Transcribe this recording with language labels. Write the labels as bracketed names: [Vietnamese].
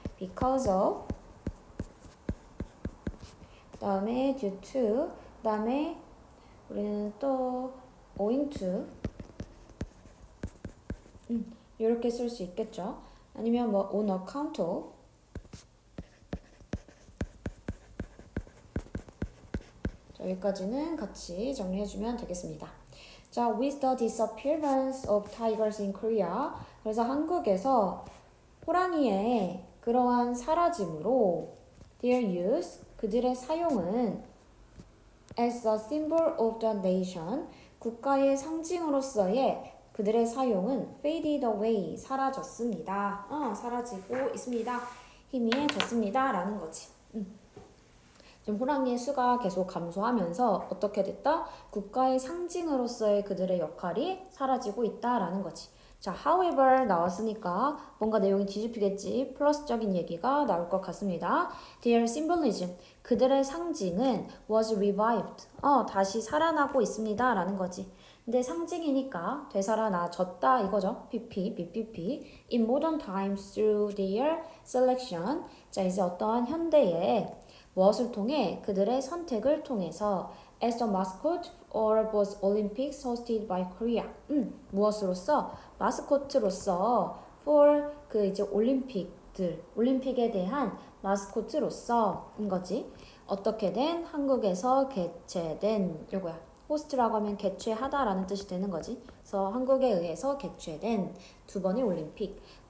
[Korean] because of, 그 다음에 due to, 그 다음에 우리는 또 owing to 이렇게 쓸 수 있겠죠. 아니면 뭐 [English] on account of, [Korean] 자, 여기까지는 같이 정리해주면 되겠습니다. [English] 자, with the disappearance of tigers in Korea, [Korean] 그래서 한국에서 호랑이의 그러한 사라짐으로 [English] their use, [Korean] 그들의 사용은 [English] as a symbol of the nation, [Korean] 국가의 상징으로서의 그들의 사용은 [English] faded away, [Korean] 사라졌습니다. 사라지고 있습니다. 희미해졌습니다. 라는 거지. 지금 호랑이의 수가 계속 감소하면서 어떻게 됐다? 국가의 상징으로서의 그들의 역할이 사라지고 있다라는 거지. 자, however 나왔으니까 뭔가 내용이 뒤집히겠지. 플러스적인 얘기가 나올 것 같습니다. [English] Their symbolism, [Korean] 그들의 상징은 [English] was revived, [Korean] 다시 살아나고 있습니다 라는 거지. 근데 상징이니까 되살아나졌다 이거죠. BPP. [English] In modern times through their selection. [Korean] 자, 이제 어떠한 현대에 무엇을 통해? 그들의 선택을 통해서 [English] as the mascot for both Olympics hosted by Korea. [Korean] 무엇으로서? 마스코트로서 for 그 이제 올림픽에 대한 마스코트로서인 거지. 어떻게 된? 한국에서 개최된 요거야. 호스트라고 하면 개최하다라는 뜻이 되는 거지. 그래서 한국에 의해서 개최된 두 번의 올림픽.